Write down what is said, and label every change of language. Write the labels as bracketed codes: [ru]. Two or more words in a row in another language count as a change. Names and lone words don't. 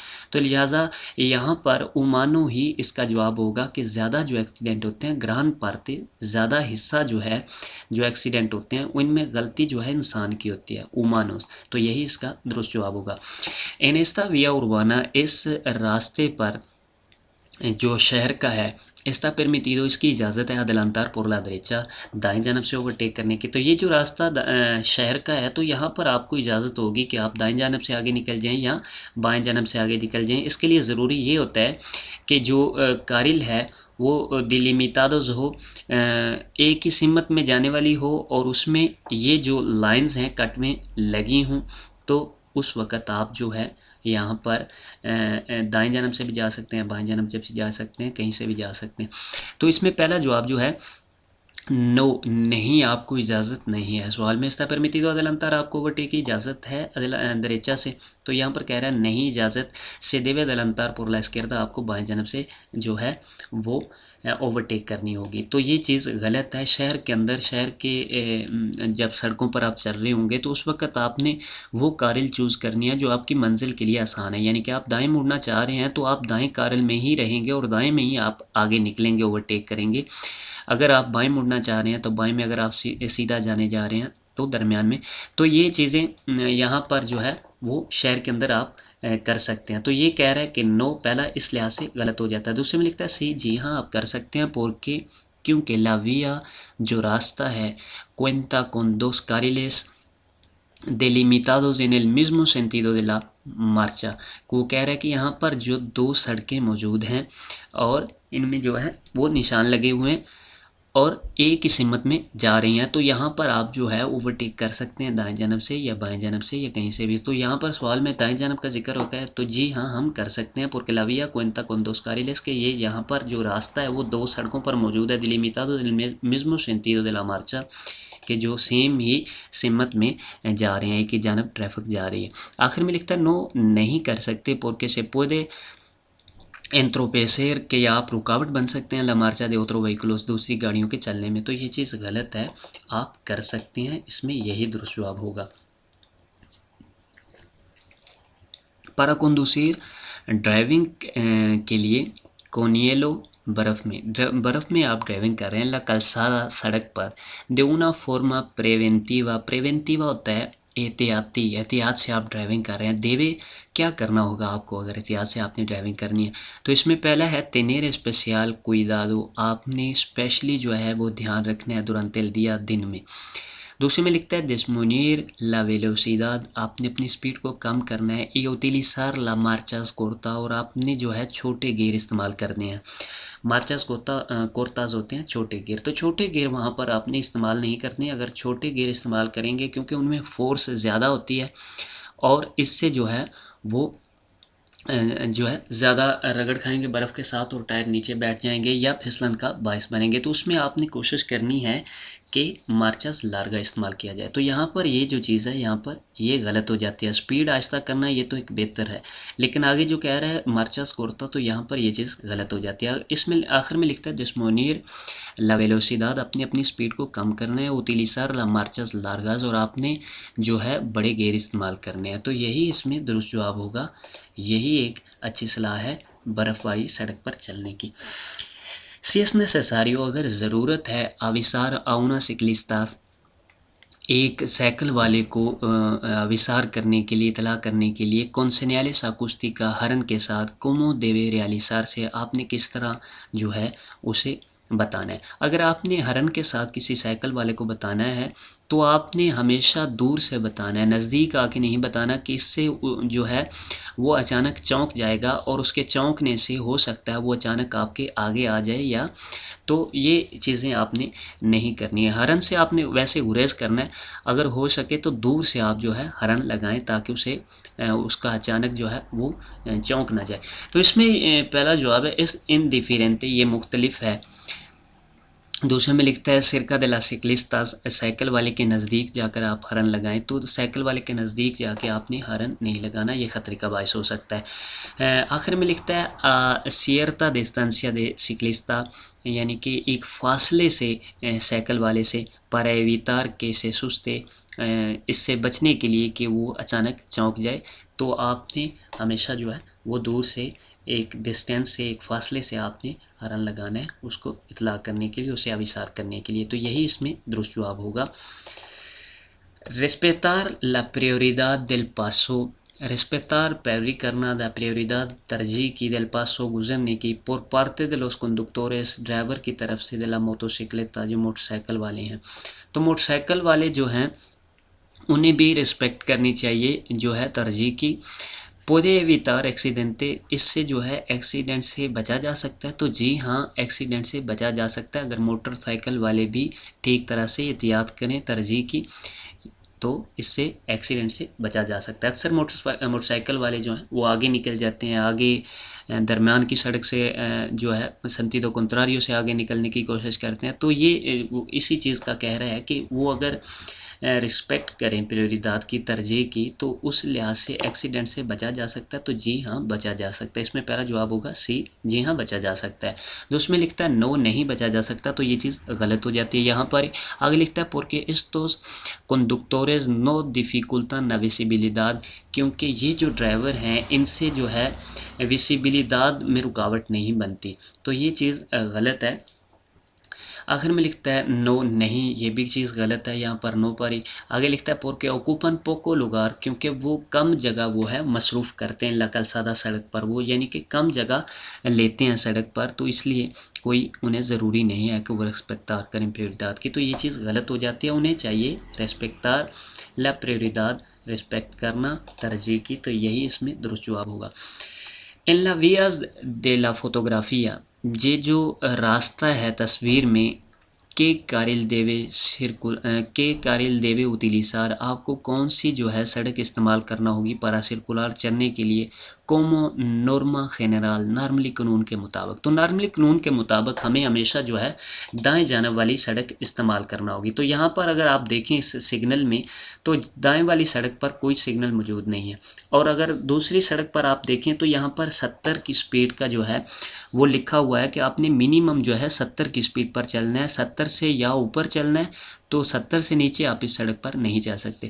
[ur] تو لہٰذا یہاں پر اومانو ہی اس کا جواب ہوگا کہ زیادہ جو ایکسیڈنٹ ہوتے ہیں [es] gran parte, [ur] زیادہ حصہ جو ہے جو ایکسیڈنٹ ہوتے ہیں ان میں غلطی جو ہے انسان کی ہوتی ہے، اومانوس، تو یہی اس کا درست جواب ہوگا۔ [es] en esta vía urbana, [ur] اس راستے پر جو شہر کا ہے، [es] está permitido, [ur] اس کی اجازت ہے [es] adelantar por la derecha, [ur] دائیں جانب سے اوورٹیک کرنے کی۔ تو یہ جو راستہ شہر کا ہے، تو یہاں پر آپ کو اجازت ہوگی کہ آپ دائیں جانب سے آگے نکل جائیں یا بائیں جانب سے آگے نکل جائیں۔ اس کے لیے ضروری یہ ہوتا ہے کہ جو کارل ہے وہ دیلیمیتادوز ہو، ایک ہی سمت میں جانے والی ہو، اور اس میں یہ جو لائنز ہیں کٹ میں لگی ہوں، تو اس وقت آپ جو ہے یہاں پر دائیں جانب سے بھی جا سکتے ہیں، بائیں جانب سے بھی جا سکتے ہیں، کہیں سے بھی جا سکتے ہیں۔ تو اس میں پہلا جواب جو ہے نو، نہیں، آپ کو اجازت نہیں ہے۔ سوال میں [es] está permitido adelantar [ur] آپ کو اوورٹیک کی اجازت ہے derecha سے، تو یہاں پر کہہ رہا ہے نہیں اجازت، [es] se debe adelantar por la izquierda، [ur] آپ کو بائیں جانب سے جو ہے وہ اوورٹیک کرنی ہوگی۔ تو یہ چیز غلط ہے۔ شہر کے اندر، شہر کے جب سڑکوں پر آپ چل رہے ہوں گے تو اس وقت آپ نے وہ کارل چوز کرنی ہے جو آپ کی منزل کے لیے آسان ہے، یعنی کہ آپ دائیں مڑنا چاہ رہے ہیں تو آپ دائیں کارل میں ہی رہیں گے اور دائیں میں ہی آپ آگے نکلیں گے، اوورٹیک کریں گے۔ اگر آپ بائیں مڑنا چاہ رہے ہیں تو بائیں میں، اگر آپ سیدھا جانے جا رہے ہیں تو درمیان میں۔ تو یہ چیزیں یہاں پر جو ہے وہ شہر کے اندر آپ کر سکتے ہیں۔ تو یہ کہہ رہا ہے کہ نو پہلا اس لحاظ سے غلط ہو جاتا ہے۔ دوسرے میں لکھتا ہے سی، جی ہاں آپ کر سکتے ہیں، پورکے کیونکہ [es] la vía [ur] جو راستہ ہے [es] cuenta con dos carriles delimitados en el mismo sentido de la marcha، [ur] وہ کہہ رہا ہے کہ یہاں پر جو دو سڑکیں موجود ہیں اور ان میں جو ہے وہ نشان لگے ہوئے ہیں اور ایک ہی سمت میں جا رہی ہیں، تو یہاں پر آپ جو ہے اوورٹیک کر سکتے ہیں دائیں جانب سے یا بائیں جانب سے یا کہیں سے بھی۔ تو یہاں پر سوال میں دائیں جانب کا ذکر ہوتا ہے تو جی ہاں ہم کر سکتے ہیں، [es] porque la vía cuenta con dos carriles، [ur] کہ یہ یہاں پر جو راستہ ہے وہ دو سڑکوں پر موجود ہے، [es] delimitados en el mismo sentido de la marcha، [ur] کہ جو سیم ہی سمت میں جا رہے ہیں، ایک ہی جانب ٹریفک جا رہی ہے۔ آخر میں لکھتا ہے نو، نہیں کر سکتے، [es] porque se puede entorpecer, [ur] کہ آپ رکاوٹ بن سکتے ہیں [es] la marcha de otros vehículos, [ur] دوسری گاڑیوں کے چلنے میں۔ تو یہ چیز غلط ہے، آپ کر سکتے ہیں، اس میں یہی درست جواب ہوگا۔ [es] para conducir، [ur] ڈرائیونگ کے لیے، کونیلو، برف میں آپ ڈرائیونگ کر رہے ہیں، [es] la calzada, [ur] سڑک پر، [es] de una forma preventiva، [ur] preventiva ہوتا ہے احتیاطی، احتیاط سے آپ ڈرائیونگ کر رہے ہیں۔ دیوے، کیا کرنا ہوگا آپ کو اگر احتیاط سے آپ نے ڈرائیونگ کرنی ہے؟ تو اس میں پہلا ہے [es] tener especial cuidado، [ur] آپ نے اسپیشلی جو ہے وہ دھیان رکھنا ہے [es] durante el día، [ur] دن میں۔ دوسرے میں لکھتا ہے [es] disminuir la velocidad، [ur] آپ نے اپنی سپیڈ کو کم کرنا ہے، [es] y utilizar la marchas corta، [ur] اور آپ نے جو ہے چھوٹے گیئر استعمال کرنے ہیں۔ [es] marchas cortas [ur] ہوتے ہیں چھوٹے گیئر، تو چھوٹے گیئر وہاں پر آپ نے استعمال نہیں کرنے۔ اگر چھوٹے گیئر استعمال کریں گے کیونکہ ان میں فورس زیادہ ہوتی ہے اور اس سے جو ہے وہ جو ہے زیادہ رگڑ کھائیں گے برف کے ساتھ اور ٹائر نیچے بیٹھ جائیں گے یا پھسلن کا باعث بنیں گے۔ تو اس میں آپ نے کوشش کرنی ہے کہ [es] marchas larga [ur] استعمال کیا جائے۔ تو یہاں پر یہ جو چیز ہے یہاں پر یہ غلط ہو جاتی ہے، سپیڈ آہستہ کرنا یہ تو ایک بہتر ہے، لیکن آگے جو کہہ رہا ہے [es] marchas corta, [ur] تو یہاں پر یہ چیز غلط ہو جاتی ہے۔ اس میں آخر میں لکھتا ہے [es] disminuir la velocidad، [ur] اپنی سپیڈ کو کم کرنا ہے، [es] utilizar la marchas largas، [ur] اور آپ نے جو ہے بڑے گیئر استعمال کرنے ہیں۔ تو یہی اس میں درست جواب ہوگا، یہی ایک اچھی صلاح ہے برف والی سڑک پر چلنے کی۔ [es] si es necesario، [ur] اگر ضرورت ہے، [es] avisar a una ciclista، [ur] ایک سائیکل والے کو avisar کرنے کے لیے، اطلاع کرنے کے لیے، [es] con señales acústicas، [ur] ہارن کے ساتھ، [es] como debe realizar [ur] سے، آپ نے کس طرح جو ہے اسے بتانا ہے۔ اگر آپ نے ہارن کے ساتھ کسی سائیکل والے کو بتانا ہے تو آپ نے ہمیشہ دور سے بتانا ہے، نزدیک آ کے نہیں بتانا، کہ اس سے جو ہے وہ اچانک چونک جائے گا اور اس کے چونکنے سے ہو سکتا ہے وہ اچانک آپ کے آگے آ جائے، یا تو یہ چیزیں آپ نے نہیں کرنی ہے۔ ہارن سے آپ نے ویسے گریز کرنا ہے، اگر ہو سکے تو دور سے آپ جو ہے ہارن لگائیں تاکہ اسے اس کا اچانک جو ہے وہ چونک نہ جائے۔ تو اس میں پہلا جواب ہے [es] es indiferente, [ur] یہ مختلف ہے۔ دوسرے میں لکھتا ہے [es] cerca de las ciclistas, [ur] سائیکل والے کے نزدیک جا کر آپ ہارن لگائیں، تو سائیکل والے کے نزدیک جا کے آپ نے ہارن نہیں لگانا، یہ خطرے کا باعث ہو سکتا ہے۔ آخر میں لکھتا ہے [es] cierta distancia de ciclista، [ur] یعنی کہ ایک فاصلے سے سائیکل والے سے، [es] para evitar que se asuste، [ur] اس سے بچنے کے لیے کہ وہ اچانک چونک جائے، تو آپ نے ہمیشہ جو ہے وہ دور سے ایک ڈسٹینس سے، ایک فاصلے سے آپ نے ہارن لگانا ہے اس کو اطلاع کرنے کے لیے، اسے آویزار کرنے کے لیے۔ تو یہی اس میں درست جواب ہوگا۔ [es] respetar la prioridad del paso، respetar [ur] پیروی کرنا، [es] la prioridad [ur] ترجیح کی، [es] del paso [ur] گزرنے کی، [es] por parte de los conductores [ur] ڈرائیور کی طرف سے، [es] de la motocicleta [ur] جو موٹر سائیکل والے ہیں۔ تو موٹر سائیکل والے جو ہیں انہیں بھی رسپیکٹ کرنی چاہیے جو ہے ترجیح کی۔ [es] puede evitar accidente، [ur] اس سے جو ہے ایکسیڈنٹ سے بچا جا سکتا ہے، تو جی ہاں ایکسیڈنٹ سے بچا جا سکتا ہے اگر موٹر سائیکل والے بھی ٹھیک طرح سے احتیاط کریں ترجیح کی۔ تو اس سے ایکسیڈنٹ سے بچا جا سکتا ہے۔ اکثر موٹر سائیکل والے جو ہیں وہ آگے نکل جاتے ہیں، آگے درمیان کی سڑک سے جو ہے [es] sentido contrario [ur] سے آگے نکلنے کی کوشش کرتے ہیں، تو یہ اسی چیز کا کہہ رہا ہے کہ وہ اگر رسپیکٹ کریں پریوریداد کی، ترجیح کی، تو اس لحاظ سے ایکسیڈنٹ سے بچا جا سکتا ہے۔ تو جی ہاں بچا جا سکتا ہے، اس میں پہلا جواب ہوگا سی، جی ہاں بچا جا سکتا ہے۔ جو اس میں لکھتا ہے نو نہیں بچا جا سکتا تو یہ چیز غلط ہو جاتی ہے۔ یہاں پر آگے لکھتا ہے [es] porque estos conductores no dificultan la visibilidad، [ur] کیونکہ یہ جو ڈرائیور ہیں ان سے جو ہے ویسیبلداد میں رکاوٹ نہیں بنتی، تو یہ چیز غلط ہے۔ آخر میں لکھتا ہے نو نہیں، یہ بھی چیز غلط ہے یہاں پر نو پر ہی۔ آگے لکھتا ہے [es] porque ocupan poco lugar، [ur] کیونکہ وہ کم جگہ وہ ہے مصروف کرتے ہیں [es] la calzada [ur] سڑک پر، وہ یعنی کہ کم جگہ لیتے ہیں سڑک پر، تو اس لیے کوئی انہیں ضروری نہیں ہے کہ وہ ریسپیکٹار کریں پریوریداد کی، تو یہ چیز غلط ہو جاتی ہے۔ انہیں چاہیے [es] respetar la prioridad, [ur] ریسپیکٹ کرنا ترجیح کی، تو یہی اس میں درست جواب ہوگا۔ [es] en la vías de la fotografía، [ur] یہ جو راستہ ہے تصویر میں، کہ [es] carril debe utilizar, [ur] آپ کو کون سی جو ہے سڑک استعمال کرنا ہوگی [es] para circular، [ur] چلنے کے لیے، [es] como norma general، [ur] نارملی قانون کے مطابق، تو نارملی قانون کے مطابق ہمیں ہمیشہ جو ہے دائیں جانب والی سڑک استعمال کرنا ہوگی۔ تو یہاں پر اگر آپ دیکھیں اس سگنل میں تو دائیں والی سڑک پر کوئی سگنل موجود نہیں ہے، اور اگر دوسری سڑک پر آپ دیکھیں تو یہاں پر 70 کی سپیڈ کا جو ہے وہ لکھا ہوا ہے کہ آپ نے منیمم جو ہے 70 کی سپیڈ پر چلنا ہے، 70 سے یا اوپر چلنا ہے، تو 70 سے نیچے آپ اس سڑک پر نہیں چل سکتے۔